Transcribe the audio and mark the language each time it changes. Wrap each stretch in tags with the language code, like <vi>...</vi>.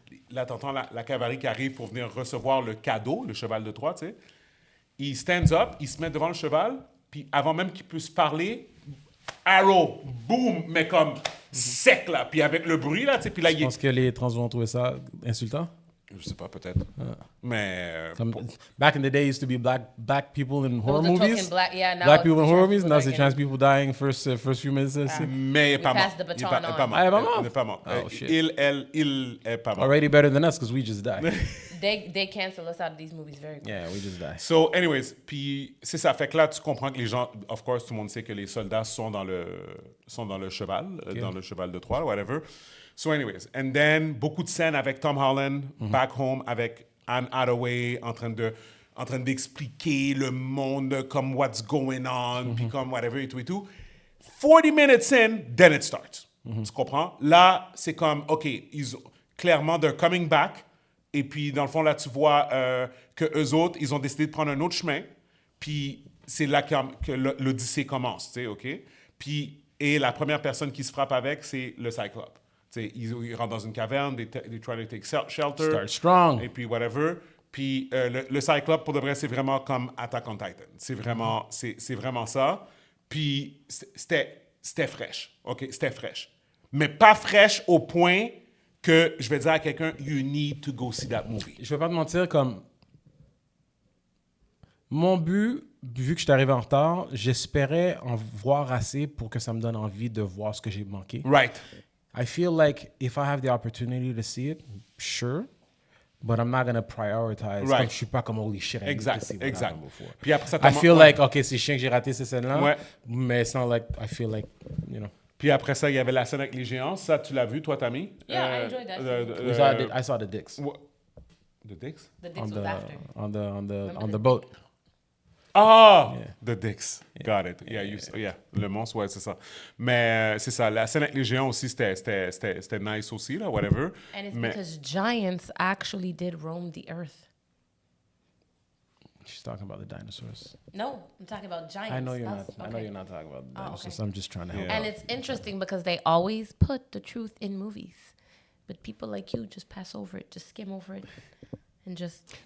<fr>Là, t'entends la cavalerie qui arrive pour venir recevoir le cadeau, le cheval de Troie, tu sais. Il</fr> <en>stands up,</en> <fr>il se met devant le cheval, puis avant même qu'il puisse parler, arrow, boom, mais comme sec, là, puis avec le bruit, là, tu sais, puis là, je pense que les trans vont trouver ça insultant. Je sais pas, peut-être. Mais...</fr> <en>back in the day, it used to be black people in horror movies. Black people in horror movies. Now c'est trans people dying first few minutes.</en> <fr>Mais il est pas mort. Il est pas mort.</fr> <en>Oh, shit.</en> <fr>Il est pas mort.</fr> <en>Already better than us, because we just died. They cancel us out of these movies very quickly. Yeah, we just die.</en> <fr>So, anyways, puis c'est ça. Fait que là, tu comprends que les gens... Of course, tout le monde sait que les soldats sont dans le cheval, dans le cheval de Troie, whatever. So anyways, and then beaucoup de scènes avec Tom Holland,</fr> <en>back home,</en> <fr>avec Anne Hathaway, en train d'expliquer le monde, comme</fr> <en>what's going on,</en> <fr>puis comme whatever, et tout.</fr> <en>40 minutes in, then it starts.</en> <fr>Tu comprends? Là, c'est comme, OK, clairement,</fr> <en>they're coming back,</en> <fr>et puis dans le fond, là, tu vois que eux autres, ils ont décidé de prendre un autre chemin, puis c'est là que l'Odyssée commence, tu sais, OK? Puis, et la première personne qui se frappe avec, c'est le Cyclope. Ils rentrent dans une caverne,</fr> <en>they try to take shelter. Start strong.</en> <fr>Et puis whatever. Puis le Cyclope, pour de vrai, c'est vraiment comme Attack on Titan. C'est vraiment ça. Puis c'était fraîche. OK? C'était fraîche. Mais pas fraîche au point que je vais dire à quelqu'un,</fr> <en>you need to go see that movie.</en> <fr>Je vais pas te mentir, comme... Mon but, vu que je suis arrivé en retard, j'espérais en voir assez pour que ça me donne envie de voir ce que j'ai manqué.</fr> <en>Right. I feel like if I have the opportunity to see it, sure, but I'm not going to prioritize. Right. Comme</en> <fr>je suis pas comme</fr> <en>holy shit, I need to see what happened before.</en> <fr>Puis après ça,</fr> <en>I feel like,</en> <fr>OK, c'est chiant que j'ai raté ces scènes-là, Ouais.</fr> <en>mais it's not like, I feel like, you know.</en> <fr>Puis après ça, il y avait la scène avec les géants. Ça, tu l'as vu, toi, Tammy?</fr> <en>Yeah, I enjoyed that I saw the dicks. The dicks? The dicks was after. On the boat. Ah! Yeah. The dicks. Yeah. Got it.</en> <fr>Yeah, le monstre, ouais, c'est ça. Mais c'est ça. La scène avec les géants aussi, c'était nice aussi, là, whatever.</fr> <en>And it's because giants actually did roam the earth. She's talking about the dinosaurs. No, I'm talking about giants. I know you're not. Okay. I know you're not talking about the dinosaurs. Okay. I'm just trying to help. And it's interesting because they always put the truth in movies, but people like you just pass over it, just skim over it, and just.</en>